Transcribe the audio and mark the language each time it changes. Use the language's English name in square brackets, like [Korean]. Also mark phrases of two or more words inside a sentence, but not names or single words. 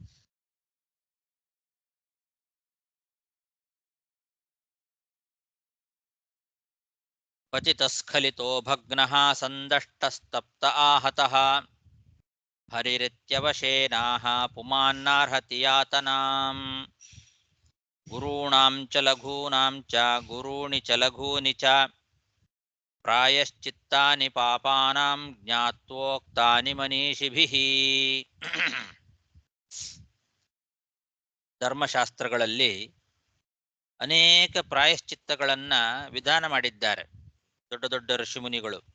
[Sanskrit] ಪತಿತಸ್ಖಲಿತೋ ಭಗ್ನಃ ಸಂದಷ್ಟಸ್ತಪ್ತ ಆಹತಃ ಹರಿರಿತ್ಯವಶೇನಾಹ ಪುಮಾನ್ನಾರ್ಹತಿ ಯಾತನಾಂ ಗುರುಣಾಂ ಚ ಲಘೂನಾಂ ಚ ಗುರೂಣಿ ಚ ಲಘೂನಿ ಚ ಪ್ರಾಯಶ್ಚಿತ್ತಾನಿ ಪಾಪಾನಾಂ ಜ್ಞಾತ್ವೋಕ್ತಾನಿ ಮನೀಷಿಭಿಃ. [Kannada] ಧರ್ಮಶಾಸ್ತ್ರಗಳಲ್ಲಿ ಅನೇಕ ಪ್ರಾಯಶ್ಚಿತ್ತಗಳನ್ನ ವಿಧಾನ ಮಾಡಿದ್ದಾರೆ ದೊಡ್ಡ ದೊಡ್ಡ ಋಷಿಮುನಿಗಳು.